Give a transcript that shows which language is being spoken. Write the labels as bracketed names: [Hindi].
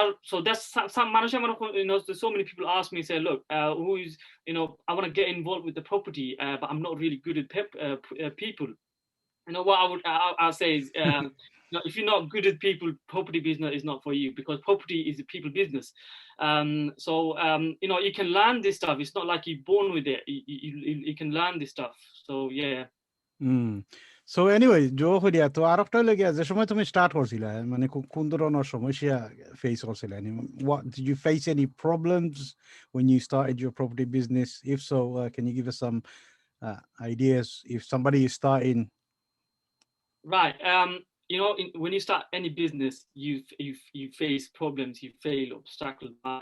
[English] So that's some মানুষের so many people ask me, say, look, who is I want to get involved with the property, but I'm not really good at people. What I'll say is if you're not good at people, property business is not for you because property is a people business. You can learn this stuff. It's not like you're born with it. You can learn this stuff. So yeah. [Sylheti] So anyway, জো হইয়া তো আরেকটা লাগে যে সময় তুমি স্টার্ট করছিলা মানে কোন ধরনের সমস্যা ফেস করছিলা [English] what did you face any problems when you started your property business? If so, can you give us some ideas if somebody is starting? Right. When you start any business, you face problems, you fail, obstacles.